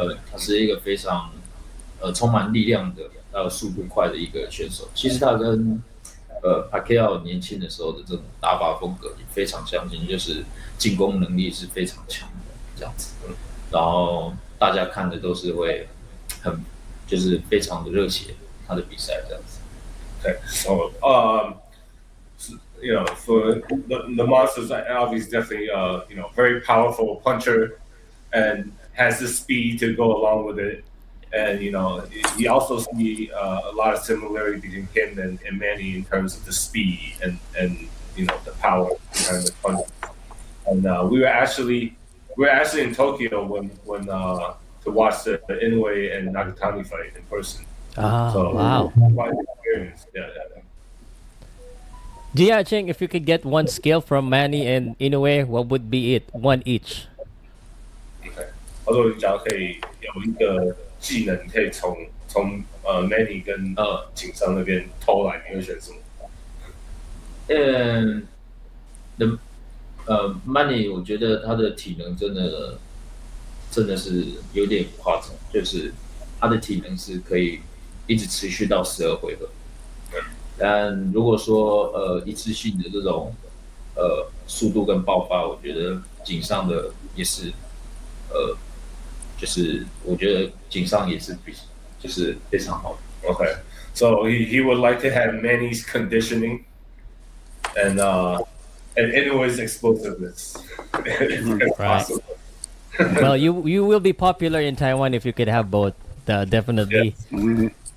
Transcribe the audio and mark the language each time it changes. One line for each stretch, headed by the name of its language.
Chinese: 他是一个非常充满力量的，还有速度快的一个选手。其实他跟Pacquiao 年轻的时候的这种打法风格也非常相近，就是进攻能力是非常强的这样子。然后大家看的都是会就是非常的热血他的比赛这样子。
English: Okay, so for the monsters, Alvy's definitely very powerful puncher and has the speed to go along with it. And he also see a lot of similarity between him and Manny in terms of the speed and the power behind the punch. And we were actually in Tokyo when to watch the Inoue and Nakatani fight in person. Ah, So wow. quite an experience. Yeah. Chia Ching, if you could get one skill from Manny and Inoue, what would be it? One each.
Chinese: OK，他说，假如可以有一个技能可以从Manny 跟景商那边偷来，你会选什么？嗯，的Money，我觉得他的体能真的是有点夸张，就是他的体能是可以一直持续到12回合。但如果说一次性的这种速度跟爆发，我觉得井上的也是就是我觉得井上也是就是非常好的。
English: Okay, so he would like to have Manny's conditioning and Inoue's explosiveness. If possible. Well, you will be popular in Taiwan if you could have both. Definitely. Yes.